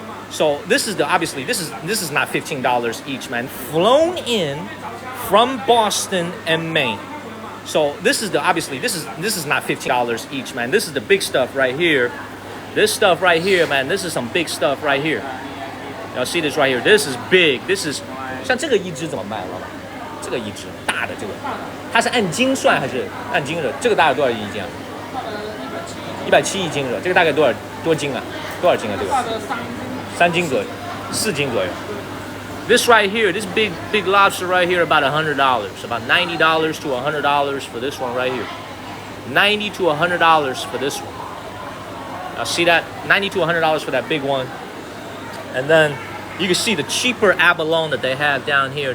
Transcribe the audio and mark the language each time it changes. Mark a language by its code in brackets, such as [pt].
[en] So this is obviously this is not $15 each, man. Flown in from Boston and Maine. So this is obviously this is not $15 each, man. This is the big stuff right here. This stuff right here, man. This is some big stuff right here. Y'all see this right here? This is big. This is [zh] 像这个一只怎么卖，老板？这个一只大的这个，它是按斤算还是按斤的？这个大概多少一斤啊？170一斤的，这个大概多斤啊？多少斤啊？这个3斤左右，4斤左右。 [en] This right here, this big lobster right here, about $100, about $90 to $100 for this one right here. $90 to $100 for this one. See that? $90 to $100 for that big one. And then you can see the cheaper abalone that they have down here.